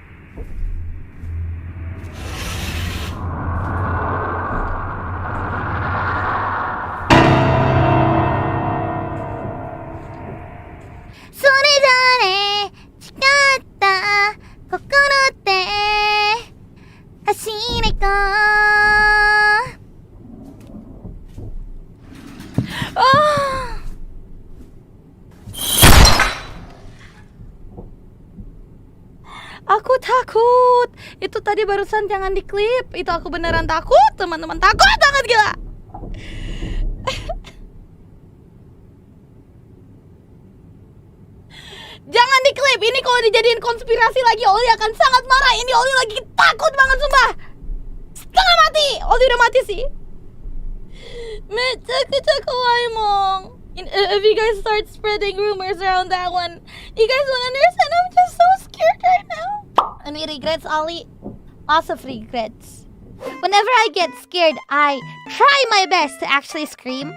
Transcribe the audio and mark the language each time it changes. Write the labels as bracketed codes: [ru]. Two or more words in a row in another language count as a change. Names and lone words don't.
[ja] それぞれ誓った心って走れこ [id] Aku takut. Itu tadi barusan jangan diklip. Itu aku beneran takut, teman-teman. Takut banget gila. Jangan diklip. Ini kalau dijadiin konspirasi lagi, Ollie akan sangat marah. Ini Ollie lagi takut banget sumpah. Setengah mati. Ollie udah mati sih. [en] If you guys start spreading rumors around that one, you guys won't understand. I'm just so scared right now. Any regrets, Ollie? Lots of regrets. Whenever I get scared, I try my best to actually scream.